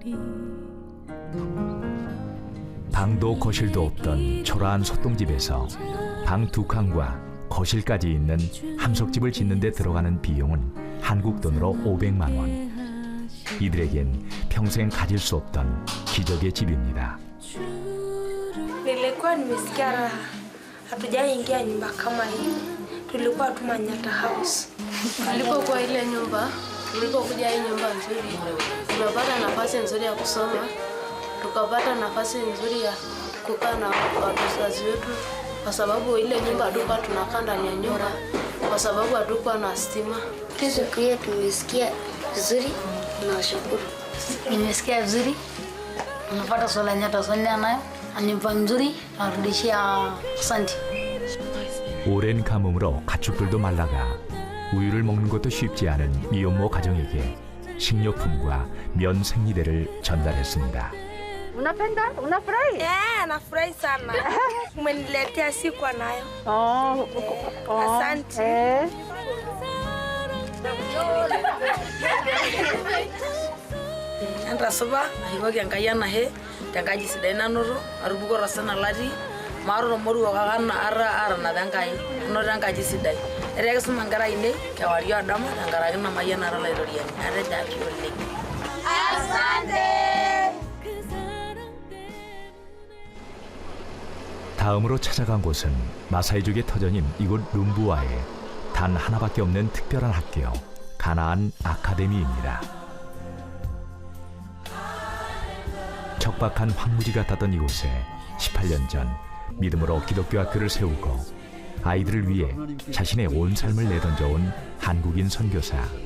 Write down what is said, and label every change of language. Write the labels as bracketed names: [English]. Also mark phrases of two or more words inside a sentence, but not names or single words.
[Korean] 방도 거실도 없던 초라한 소똥집에서 방 2칸과 거실까지 있는 함석집을 짓는 데 들어가는 비용은 한국 돈으로 500만 원. 이들에겐 평생 가질 수 없던 기적의 집입니다. [Swahili] Nilikuwa nimesikia raha. Hatujaingia nyumba kama hii. Tulikuwa tu Manyatta House. Nilipokuwa ile nyumba, nilipokuja hii nyumba nzuri, tumepata nafasi nzuri ya kusoma, tukapata nafasi nzuri ya kukaa na wazazi wetu, kwa sababu ile nyumba hatukuwa tunakaa ndani ya nyumba, kwa sababu hatukuwa na stima. Siku hiyo tumesikia vizuri na shukuru. Nimesikia vizuri, unapata sola Nyata sonia nayo, nyumba nzuri, narudishia asante. [Korean] 오랜 가뭄으로 가축들도 말라가 우유를 먹는 것도 쉽지 않은 미혼모 가정에게 식료품과 면 생리대를 전달했습니다. [Swahili] Unapenda? Unafurahi? Nafurahi sana. Umeniletea sikuwa nayo. Asante. [Masai] Entasupa, ayiwaki Enkai enahe tenkaji sidai nanoto, atubukoko tosina latii, maata moruo kake atanapa Enkai, anoto enkaji sidai. Etaa kisuma nkera ainei kewarie odama tenkaraki ina mayianata olairoriani. Atejo ashe oleng. [Swahili] Asante. [Korean] 다음으로 찾아간 곳은 마사이족의 터전인 이곳 룸부아에 단 하나밖에 없는 특별한 학교, 가나안 아카데미입니다. 척박한 황무지 같았던 이곳에 18년 전 믿음으로 기독교 학교를 세우고 아이들을 위해 자신의 온 삶을 내던져온 한국인 선교사.